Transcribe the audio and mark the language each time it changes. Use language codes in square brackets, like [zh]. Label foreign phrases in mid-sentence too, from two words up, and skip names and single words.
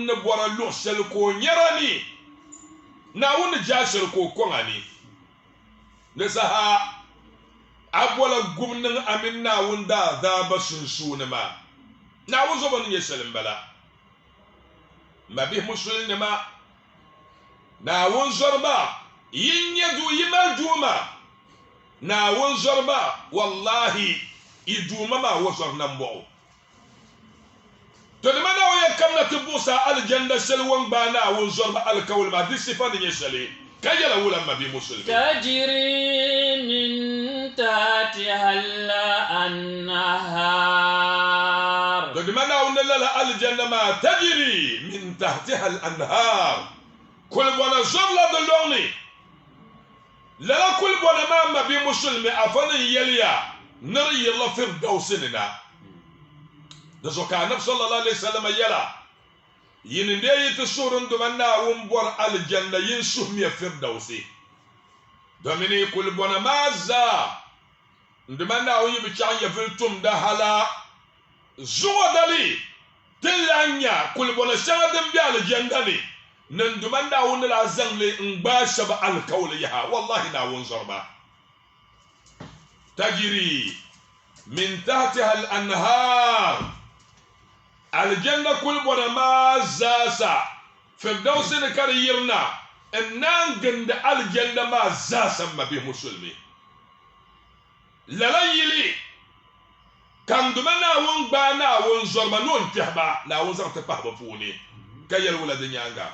[dag] ni bɔra luɣushɛli ko nyɛra ni Naawuni ni jaa shɛli ko kɔŋa ni ni saha a bɔla gumniŋ amin Naawuni daadaaba sunsuuni maa Naawuni zɔbo ni nyɛ shɛli n bala mabihi musulinima Naawuni zɔriba yin nyɛ duu yi mali duuma Naawuni zɔriba wallahi i duuma maa wa zɔri nan bɔɣu to nima Naawuni yɛ kamna ti buɣusa aljanna shɛli wan gbaai Naawuni zɔriba alikauli maa di sifa ni nyɛ shɛli ka yɛla wula mabihi musulmi [ar] تجري من تحتها الأنهار [dag] to nima Naawuni lala aljanna maa [ar] تجري من تحتها الأنهار [dag] kulbɔna zɔrila di lɔŋni lala kulbɔna maa mabihi musulmi a fa ni yɛliya ni di yirila firdausi ni na di zuɣu ka Annabi [ar] صلى الله عليه وسلم [dag] yɛla yin de yi ti suhuri nduma Naawuni bɔri aljanna yin suhimiya firdausi domini kulbɔna maa zaa nduma Naawuni yi bi chaɣu nyɛ vili tumda hala zuɣu dali ti lan nya kulbɔna shɛŋa din be aljanna ni nduma Naawuni la zaŋli n gbaai shɛba alikauli yaha wallahi Naawuni zɔriba [ar] تجري من تحتها الأنهار [dag] aljanna kulbɔna maa zaasa firdausi ni ka di yirina n naan gindi aljanna maa zaasa mabihi musulmi lala yili kan nduma Naawuni gbaai Naawuni zɔriba ni o n kpɛhiba Naawuni zaŋ ti pahi bɛ puuni ka yɛli wula di nyaanga